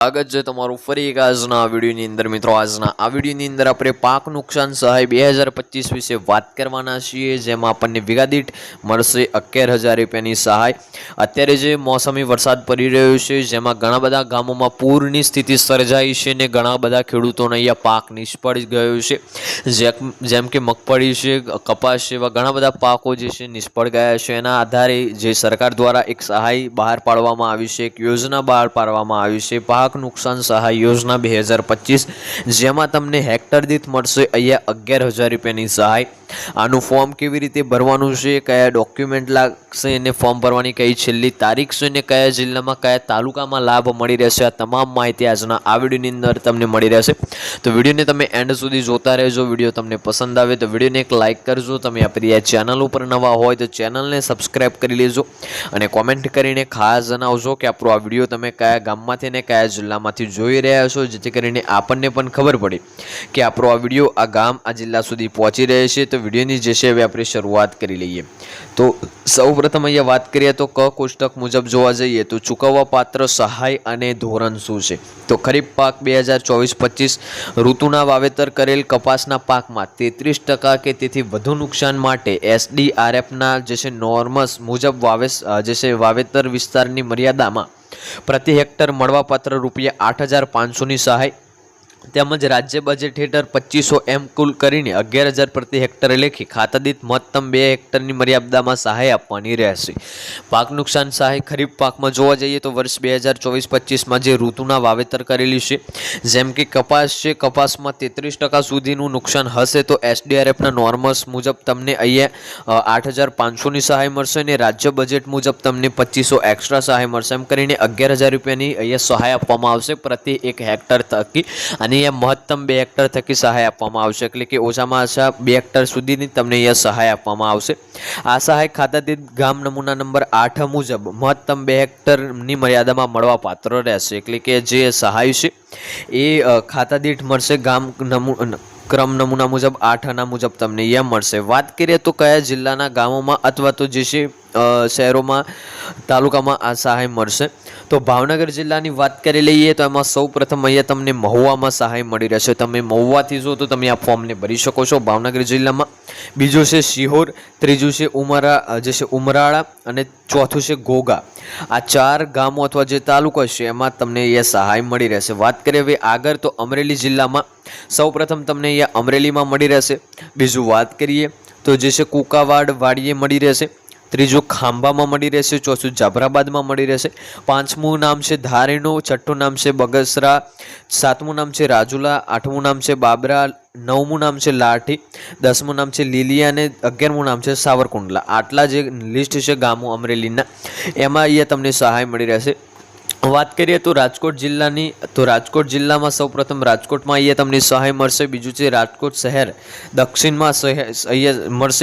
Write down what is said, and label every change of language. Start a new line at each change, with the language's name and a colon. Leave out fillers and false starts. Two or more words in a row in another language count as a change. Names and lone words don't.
Gujarati: સ્વાગત છે તમારું ફરી એક આજના વિડિયોની અંદર મિત્રો। આજના આ વિડિયોની અંદર मित्रों। आजना आ विडियोनी अंदर આપણે પાક નુકસાન સહાય 2025 વિશે વાત કરવાના છીએ, જેમાં આપણને વીઘા દીઠ મળશે 11000 રૂપિયાની સહાય। અત્યારે જે મોસમી વરસાદ પડી રહ્યો છે, જેમાં ઘણા બધા ગામોમાં પૂરની સ્થિતિ સર્જાઈ છે ને ઘણા બધા ખેડૂતોને અહીંયા પાક નિષ્ફળ ગયો છે। જેમ કે મગફળી છે, કપાસ છે, એવા ઘણા બધા પાકો જે છે નિષ્ફળ ગયા છે। એના આધારે જે સરકાર દ્વારા એક સહાય બહાર પાડવામાં આવી છે, એક યોજના બહાર પાડવામાં આવી છે, પાક નુકસાન સહાય યોજના 2025, જેમાં તમને હેક્ટર દીઠ મળશે અહીંયા 11000 રૂપિયાની સહાય। આનું ફોર્મ કેવી રીતે ભરવાનું છે, કયા ડોક્યુમેન્ટ લાગશે ને ફોર્મ ભરવાની કઈ છેલ્લી તારીખ છે ને કયા જિલ્લામાં કયા તાલુકામાં લાભ મળી રહેશે, આ તમામ માહિતી આજના આ વિડિયોની અંદર તમને મળી રહેશે। તો વિડિયોને તમે એન્ડ સુધી જોતા રહેજો। વિડિયો તમને પસંદ આવે તો વિડિયોને એક લાઇક કરજો। તમે આપણી આ ચેનલ પર નવા હોય તો ચેનલને સબ્સ્ક્રાઇબ કરી લેજો અને કોમેન્ટ કરીને ખાસ જણાવજો કે આપણો આ વિડિયો તમે કયા ગામમાંથી ને કયા જિલ્લામાંથી જોઈ રહ્યા છો, જેથી કરીને આપણને પણ ખબર પડે કે આપણો આ વિડિયો આ ગામ આ જિલ્લા સુધી પહોંચી રહ્યો છે। તો વિડિયોની જે છે હવે આપણે શરૂઆત કરી લઈએ। તો સૌપ્રથમ અહીંયા વાત કરીએ તો ક કોષ્ટક મુજબ જોવા જઈએ તો ચૂકવવા પાત્ર સહાય અને ધોરણ શું છે। તો ખરીફ પાક 2024-25 ઋતુના વાવેતર કરેલ કપાસના પાકમાં 33% કે તેથી વધુ નુકસાન માટે SDRF ના જે છે નોર્મ્સ મુજબ વાવેતર વિસ્તારની મર્યાદામાં પ્રતિ હેક્ટર મળવાપાત્ર રૂપિયા 8500 ની સહાય, તેમજ રાજ્ય બજેટ હેઠળ 2500 એમ કુલ કરીને 11000 પ્રતિ હેક્ટરે લેખી ખાતા દીઠ મહત્તમ 2 હેક્ટરની મર્યાદામાં સહાય આપવાની રહેશે। પાક નુકસાન સહાય ખરીફ પાકમાં જોવા જઈએ તો વર્ષ 2024-25માં જે ઋતુના વાવેતર કરેલી છે, જેમ કે કપાસ છે, કપાસમાં 33% સુધીનું નુકસાન હશે તો SDRFના નોર્મસ મુજબ તમને અહીંયા 8500ની સહાય મળશે અને રાજ્ય બજેટ મુજબ તમને 2500 એક્સ્ટ્રા સહાય મળશે। એમ કરીને 11000 રૂપિયાની અહીંયા સહાય આપવામાં આવશે પ્રતિ 1 હેક્ટર થકી। મહત્તમ 2 હેક્ટર થકી સહાય આપવામાં આવશે, એટલે કે ઓછામાં ઓછા 2 હેક્ટર સુધીની તમને અહીંયા સહાય આપવામાં આવશે। આ સહાય ખાતા દીઠ ગામ નમૂના નંબર 8 મુજબ મહત્તમ 2 હેક્ટરની મર્યાદામાં મળવા પાત્ર રહેશે, એટલે કે જે સહાય છે એ ખાતા દીઠ મળશે ગામ ક્રમ નમૂના મુજબ 8 આના મુજબ તમને અહીંયા મળશે। વાત કરીએ તો કયા જિલ્લાના ગામોમાં અથવા તો જે છે શહેરોમાં તાલુકામાં આ સહાય મળશે। તો ભાવનગર જિલ્લાની વાત કરી લઈએ તો એમાં સૌ પ્રથમ અહીંયા તમને મહુવામાં સહાય મળી રહેશે। તમે મહુવાથી જો તો તમે આ ફોર્મને ભરી શકો છો ભાવનગર જિલ્લામાં। બીજો છે શિહોર, ત્રીજો છે ઉમરાળા અને ચોથું છે ઘોઘા। આ 4 ગામો અથવા જે તાલુકા છે એમાં તમને અહીંયા સહાય મળી રહેશે। વાત કરીએ હવે આગળ તો અમરેલી જિલ્લામાં સૌ પ્રથમ તમને અહીંયા અમરેલીમાં મળી રહેશે। બીજું વાત કરીએ તો જે છે કુકાવાડ વાડીએ મળી રહેશે। ત્રીજો ખાંભામાં મળી રહેશે। ચોથું જાફરાબાદમાં મળી રહેશે। પાંચમું નામ છે ધારીનો, છઠ્ઠું નામ છે બગસરા, સાતમું નામ છે રાજુલા, આઠમું નામ છે બાબરા, નવમું નામ છે લાઠી, 10મું નામ છે લીલિયા અને 11મું નામ છે સાવરકુંડલા। આટલા જે લિસ્ટ છે ગામો અમરેલીના, એમાં અહીંયા તમને સહાય મળી રહેશે। વાત કરીએ તો રાજકોટ જિલ્લાની, તો રાજકોટ જિલ્લામાં સૌપ્રથમ રાજકોટમાં અહીંયા તમને સહાય મળશે। બીજું છે રાજકોટ શહેર દક્ષિણમાં અહીંયા મળશે।